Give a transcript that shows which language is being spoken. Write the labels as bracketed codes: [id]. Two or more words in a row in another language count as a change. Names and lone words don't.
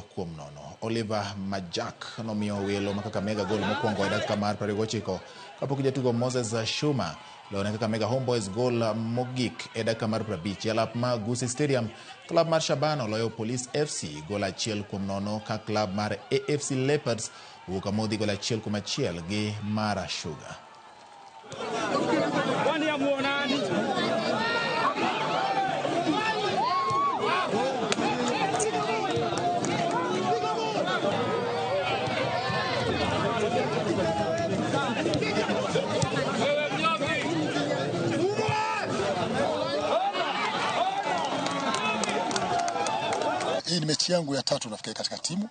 [luo] Oliver Majak nomiyo welo ma Kakamega gol mokwongo e dakika mar 29 kapok jatugo Moses Shuma lone Kakamega Homeboys gol mogik e dakika mar 50. Alap ma Gusii Stadium, klab mar Shabana oloyo Police FC gol 1-0 ka klab mar AFC Leopards owuok amodhi gol 1-1 gi Mara Sugar. [sw] Hii ni mechi yangu ya 3 nafikiri katika timu.